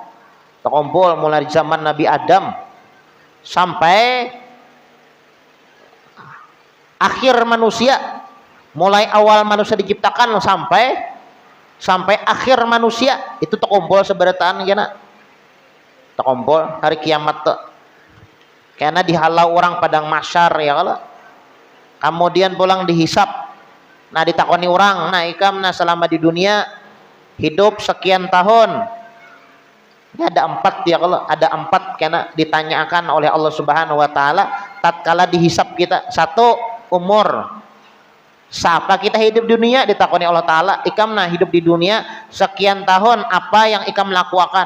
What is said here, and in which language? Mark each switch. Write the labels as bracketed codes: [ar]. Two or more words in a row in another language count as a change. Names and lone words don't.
[id] Tak kumpul mulai zaman Nabi Adam sampai akhir manusia, mulai awal manusia diciptakan sampai akhir manusia itu tak kumpul seberataan kena. Tak kumpul hari kiamat tuh. Karena dihalau orang padang mahsyar ya kalau. Kemudian pulang dihisap. [bjn] Nah, ditakoni orang, nah ikam nah selama di dunia hidup sekian tahun. [id] Ini ada 4 ya kalau, ada 4 karena ditanyakan oleh Allah [ar] سبحانه وتعالى [id] tatkala dihisap kita. 1, umur. [bjn] Siapa kita hidup di dunia, ditakoni Allah taala, ikam nah hidup di dunia sekian tahun, apa yang ikam lakukan?